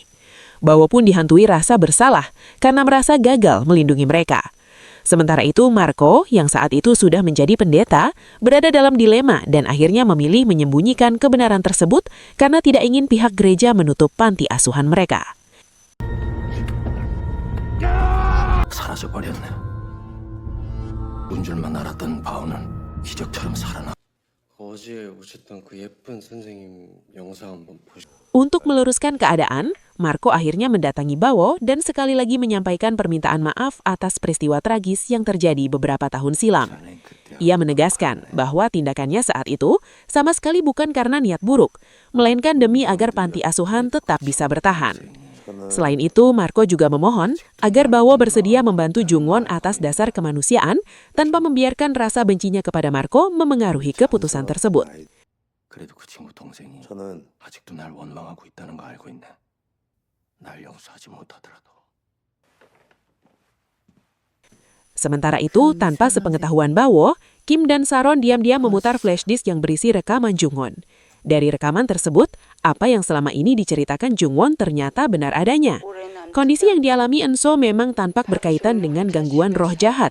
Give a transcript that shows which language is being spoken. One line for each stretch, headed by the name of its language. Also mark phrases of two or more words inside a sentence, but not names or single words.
Indonesian: Bawo pun dihantui rasa bersalah karena merasa gagal melindungi mereka. Sementara itu, Marco, yang saat itu sudah menjadi pendeta, berada dalam dilema dan akhirnya memilih menyembunyikan kebenaran tersebut karena tidak ingin pihak gereja menutup panti asuhan mereka.
Korean: 사라져버렸네. 운 줄만 알았던 바오는 기적처럼 살아나. 어제 오셨던 그 예쁜 선생님 영상 한번 보시.
Indonesian: Untuk meluruskan keadaan, Marco akhirnya mendatangi Bawo dan sekali lagi menyampaikan permintaan maaf atas peristiwa tragis yang terjadi beberapa tahun silam. Ia menegaskan bahwa tindakannya saat itu sama sekali bukan karena niat buruk, melainkan demi agar panti asuhan tetap bisa bertahan. Selain itu, Marco juga memohon agar Bawo bersedia membantu Jungwon atas dasar kemanusiaan tanpa membiarkan rasa bencinya kepada Marco memengaruhi keputusan tersebut.
Korean: 그래도 그 친구 동생이 저는 아직도 날 원망하고 있다는 거 알고 있네. 날 용서하지 못하더라도.
Indonesian: Sementara itu, tanpa sepengetahuan Bawo, Kim dan Saron diam-diam memutar flashdisk yang berisi rekaman Jungwon. Dari rekaman tersebut, apa yang selama ini diceritakan Jungwon ternyata benar adanya. Kondisi yang dialami Enso memang tampak berkaitan dengan gangguan roh jahat.